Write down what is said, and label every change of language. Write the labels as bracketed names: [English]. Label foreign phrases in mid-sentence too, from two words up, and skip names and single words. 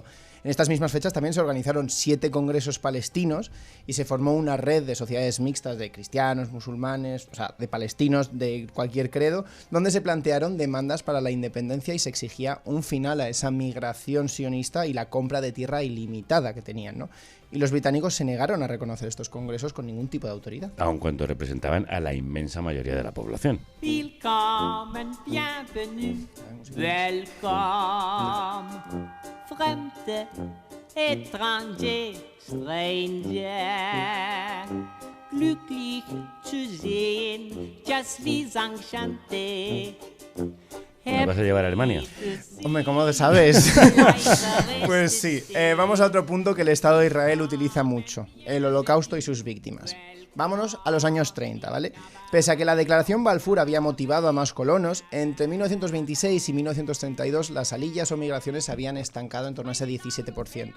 [Spanish] En estas mismas fechas también se organizaron 7 congresos palestinos y se formó una red de sociedades mixtas de cristianos, musulmanes, o sea, de palestinos de cualquier credo, donde se plantearon demandas para la independencia y se exigía un final a esa migración sionista y la compra de tierra ilimitada que tenían, ¿no? Y los británicos se negaron a reconocer estos congresos con ningún tipo de autoridad. Aun cuando representaban a la inmensa mayoría de la población. [German] Willkommen, bienvenue, welcome, Fremde, étranger, stranger. Glücklich zu sehen, just wie enchanté. [Spanish] ¿Me vas a llevar a Alemania? Hombre, ¿cómo lo sabes? Pues sí, vamos a otro punto que el Estado de Israel utiliza mucho, el Holocausto y sus víctimas. Vámonos a los años 30, ¿vale? Pese a que la Declaración Balfour había motivado a más colonos, entre 1926 y 1932 las salillas o migraciones se habían estancado en torno a ese 17%.